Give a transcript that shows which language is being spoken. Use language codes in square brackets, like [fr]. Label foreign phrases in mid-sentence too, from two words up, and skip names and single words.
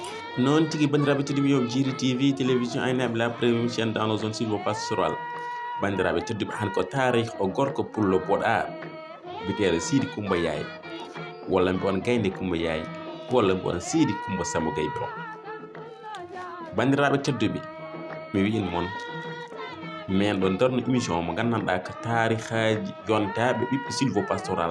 [ff] Non tigi bandiraɓe tedduɓe yoɓe Jiri TV télévision aynaɓe [fr] la première chaîne dans la zone sylvo-pastorale [ff] bandiraɓe tedduɓe han ko tarih o gorko pullo boɗaɗo biteɗo Sidy Coumba Yaye walla mbi on gaynde Coumba Yaye walla mbi on Sidy Coumba Samba Gaye Biro. Bandiraɓe tedduɓe mi wi'in moon men ɗo darno émission mo gandanɗa ko tarihaji yontaɓe ɓiɓɓe sylvo-pastoral.